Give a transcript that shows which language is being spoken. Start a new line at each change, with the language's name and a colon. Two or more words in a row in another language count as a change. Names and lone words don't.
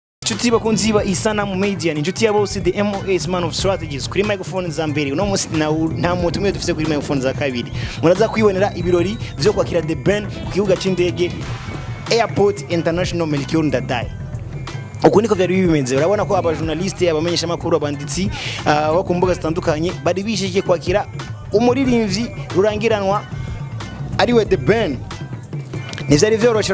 Rundi: inshuti bakunzi ba ISANAMU MEDIA, ni inshuti ya bose
English: the MOS man of strategies
Rundi: kuri microphone za mbere. Uno munsi nta muntu umwe dufite kuri microphone za kabiri. Muraza kwibonera ibirori byo kwakira The Ben ku kibuga c'indege Airport International Melchior Ndadaye. Uko niko byari bimenze. Urabona ko abajournaliste, abamenyesha makuru, abanditsi bo ku mbuga zitandukanye bari bishikiye kwakira umuririmvyi rurangiranwa ariwe The Ben. Nizari vyoroshe.